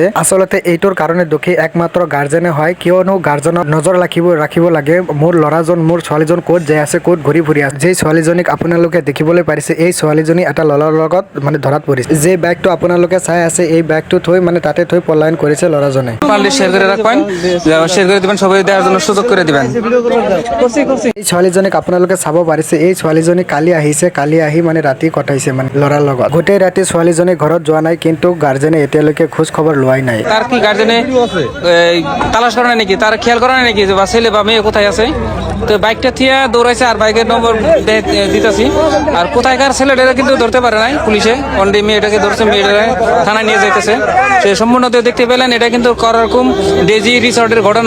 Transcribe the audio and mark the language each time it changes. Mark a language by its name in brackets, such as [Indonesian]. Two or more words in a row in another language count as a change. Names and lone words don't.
[Assamese] আচলতে এইটোৰ কাৰণে দোষী একমাত্ৰ গাৰ্জেনে হয়, কিয়নো গাৰ্জেনক নজৰ ৰাখিব লাগে। মোৰ ল'ৰাজন, মোৰ ছোৱালীজন ক'ত যাই আছে, ক'ত ঘূৰি ফুৰি আছে। যে ছোৱালীজনীক আপোনালোকে দেখিবলৈ পাৰিছে, এই ছোৱালীজনী এটা ল'ৰাৰ লগত ধৰাত পৰিছে। যে বাইকটো আপোনালোকে চাই আছে, এই বাইকটো থৈ তাতে থৈ পলায়ন কৰিছে ল'ৰাজনে। [Bangla] শেয়ার করে রাখবেন, শেয়ার করে দিবেন, সবাই দেওয়ার জন্য সুযোগ করে দিবেন। [Assamese] এই ছোৱালীজনীক আপোনালোকে চাব পাৰিছে, এই ছোৱালীজনী কালি আহিছে, কালি আহি ৰাতি কটাইছে ল'ৰাৰ লগত। গোটেই ৰাতি ছোৱালীজনী ঘৰত যোৱা নাই, কিন্তু গাৰ্জেনে এতিয়ালৈকে খোঁজ খবৰ লোৱাই নাই। [Bangla] তার কি গার্জেনে তালাশ করে নাকি, তার খেয়াল করে নাকি যে বা ছেলে বা মেয়ে কোথায় আছে? তো বাইকটা থিয়া দৌড়াইছে আর বাইকের নম্বর দিতেছি। আর কোথায়কার ছেলেটা কিন্তু ধরতে পারে নাই পুলিশে, অন্ডি মেয়েটাকে ধরছে, মেয়েটা থানায় নিয়ে যাইতেছে। সে সম্পূর্ণ দেখতে পেলেন, এটা কিন্তু করকুম ডেজি রিসর্টের ঘটনা।